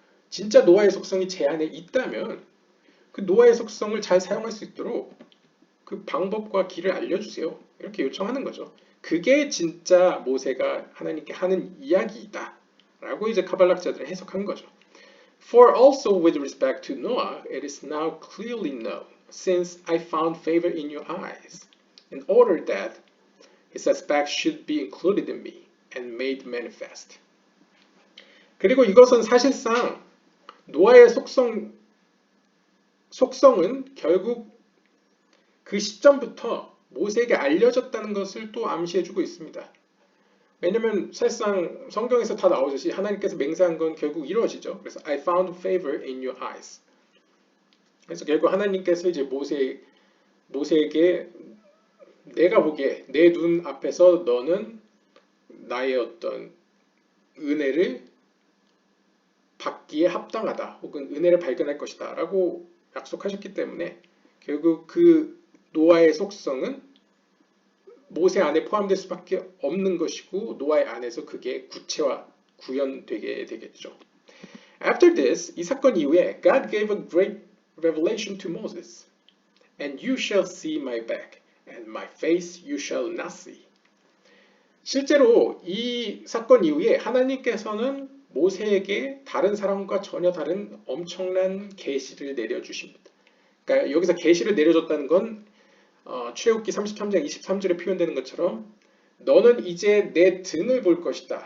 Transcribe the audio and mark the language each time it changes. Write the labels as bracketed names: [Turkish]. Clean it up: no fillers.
[Korean] 진짜 노아의 속성이 제 안에 있다면 그 노아의 속성을 잘 사용할 수 있도록 그 방법과 길을 알려주세요. 이렇게 요청하는 거죠. 그게 진짜 모세가 하나님께 하는 이야기이다 라고 이제 카발락자들은 해석한 거죠. [English] For also with respect to Noah, it is now clearly known, since I found favor in your eyes, in order that his aspect should be included in me and made manifest. [Korean] 그리고 이것은 사실상 노아의 속성은 결국 그 시점부터 모세에게 알려졌다는 것을 또 암시해주고 있습니다. 왜냐면 사실상 성경에서 다 나오듯이 하나님께서 맹세한 건 결국 이루어지죠. 그래서 [English] I found favor in your eyes. [Korean] 그래서 결국 하나님께서 이제 모세에게 내가 보기에 내 눈 앞에서 너는 나의 어떤 은혜를 받기에 합당하다 혹은 은혜를 발견할 것이다 라고 약속하셨기 때문에 결국 그 노아의 속성은 모세 안에 포함될 수밖에 없는 것이고 노아의 안에서 그게 구체화, 구현되게 되겠죠. [English] After this, [Korean] 이 사건 이후에 [English] God gave a great revelation to Moses. And you shall see my back, and my face you shall not see. [Korean] 실제로 이 사건 이후에 하나님께서는 모세에게 다른 사람과 전혀 다른 엄청난 계시를 내려주십니다. 그러니까 여기서 계시를 내려줬다는 건 출애굽기 33장 23절에 표현되는 것처럼 너는 이제 내 등을 볼 것이다.